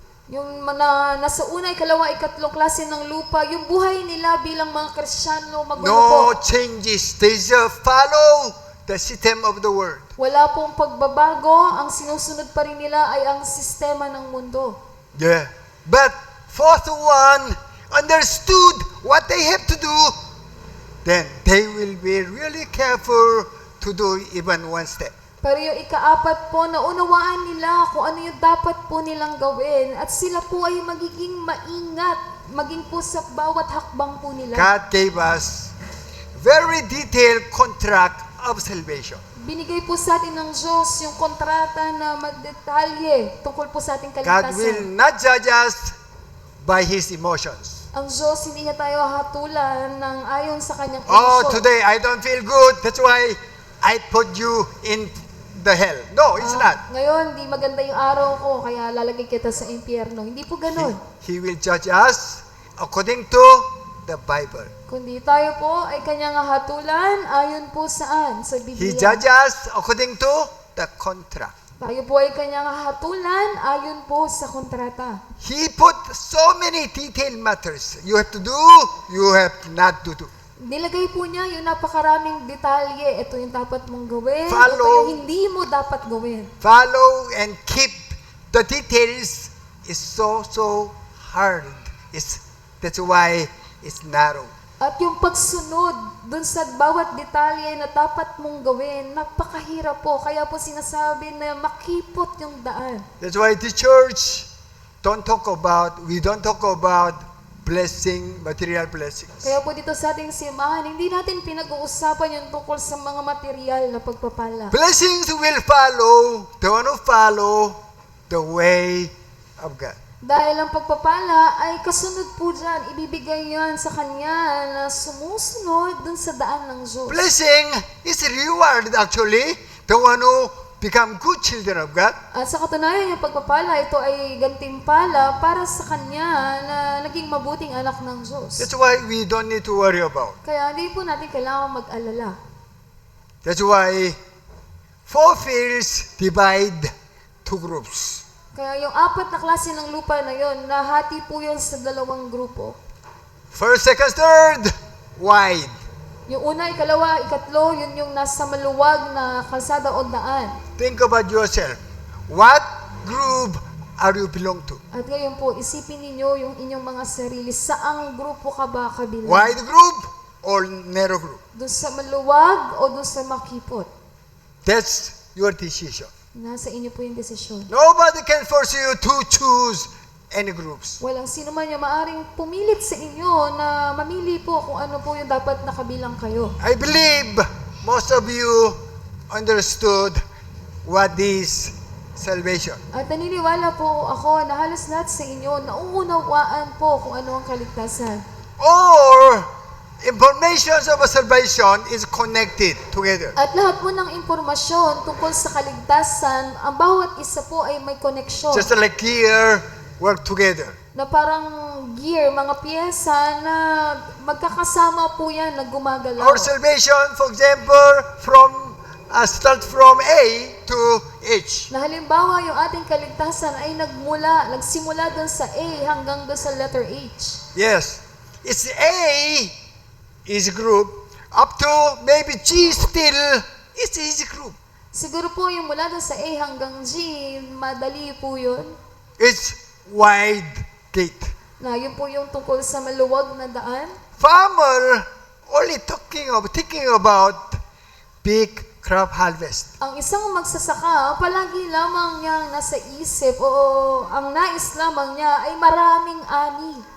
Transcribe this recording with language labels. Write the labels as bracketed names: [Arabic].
[Filipino] Yung nasa una, ikalawa, ikatlong klase ng lupa, yung buhay nila bilang mga Kristiyano, magulo po. [English] No changes. They just follow the system of the world. [Filipino] Wala pong pagbabago, ang sinusunod pa rin nila ay ang sistema ng mundo. [English] Yeah. But fourth one understood what they have to do, then they will be really careful to do even one step. [Filipino] Pero yung ikaapat po, naunawaan nila kung ano yung dapat po nilang gawin at sila po ay magiging maingat, maging po sa bawat hakbang po nila. [English] God gave us very detailed contract of salvation. [Filipino] Binigay po sa atin ng Diyos yung kontrata na magdetalye tungkol po sa ating [English] God [Filipino] kaligtasan. [English] will not judge us by His emotions. [Filipino] Ang Diyos hindi niya tayo hatulan ng ayon sa kanyang [English] Oh, [Filipino] emosyon. [English] today I don't feel good. That's why I put you in the hell. No, it's not. [Filipino] Ngayon, di maganda yung araw ko, kaya lalagay kita sa impyerno. Hindi po ganun. [English] He will judge us according to the Bible. [Filipino] Kundi tayo po ay kanyang hatulan ayon po saan? Sa [English] He judges us according to the contract. [Filipino] Tayo po ay kanyang hatulan ayon po sa kontrata. [English] He put so many detailed matters. You have to do, you have not to do. [Filipino] Nilagay po niya yung napakaraming detalye. Ito yung dapat mong gawin. Ito [English] Follow. [Filipino] yung hindi mo dapat gawin. [English] Follow and keep the details is so hard. That's why it's narrow. [Filipino] At yung pagsunod dun sa bawat detalye na dapat mong gawin, napakahirap po. Kaya po sinasabi na makipot yung daan. [English] That's why the church we don't talk about blessing, material blessings. [Filipino] Kaya po dito sa ating simbahan, hindi natin pinag-uusapan yung tungkol sa mga material na pagpapala. [English] Blessings will follow the one who follow the way of God. [Filipino] Dahil ang pagpapala ay kasunod po dyan, ibibigay yan sa kanya na sumusunod dun sa daan ng Diyos. [English] Blessing is reward actually, the one who become good children of God. [Filipino] At sa katunayan, yung pagpapala, ito ay gantimpala para sa kanya na naging mabuting anak ng Diyos. [English] That's why we don't need to worry about. [Filipino] Kaya hindi po natin kailangan mag-alala. [English] That's why 4 fields divide 2 groups. [Filipino] Kaya yung 4 na klase ng lupa na yon, nahati po yun sa 2 grupo. [English] First, second, third, wide. [Filipino] Yung una, ikalawa, ikatlo, yun yung nasa maluwag na kalsada o daan. [English] Think about yourself. What group are you belong to? [Filipino] At ngayon po, isipin ninyo yung inyong mga sarili. Saang grupo ka ba kabilang? [English] Wide group or narrow group? [Filipino] Doon sa maluwag o doon sa makipot? [English] That's your decision. [Filipino] Nasa inyo po yung desisyon. [English] Nobody can force you to choose any groups. [Filipino] Walang sino man yung maaring pumilit sa inyo na mamili po kung ano po yung dapat nakabilang kayo. [English] I believe most of you understood what is salvation. [Filipino] At naniniwala po ako na halos lahat sa inyo nauunawaan po kung ano ang kaligtasan. [English] Or information of salvation is connected together. [Filipino] At lahat po ng impormasyon tungkol sa kaligtasan, ang bawat isa po ay may koneksyon. [English] Just like gear work together. [Filipino] Na parang gear, mga piyesa na magkakasama po yan na gumagalaw. [English] Our salvation, for example, start from A to H. [Filipino] Na halimbawa, yung ating kaligtasan ay nagsimula doon sa A hanggang doon sa letter H. [English] Yes. It's A is group. Up to maybe G still is easy group. [Filipino] Siguro po yung mula doon sa A hanggang G, madali po yun. [English] It's wide gate. [Filipino] Na yun po yung tungkol sa maluwag na daan. [English] Farmer only thinking about big crop harvest. [Filipino] Ang isang magsasaka, palagi lamang niyang nasa isip o ang nais lamang niya ay maraming ani.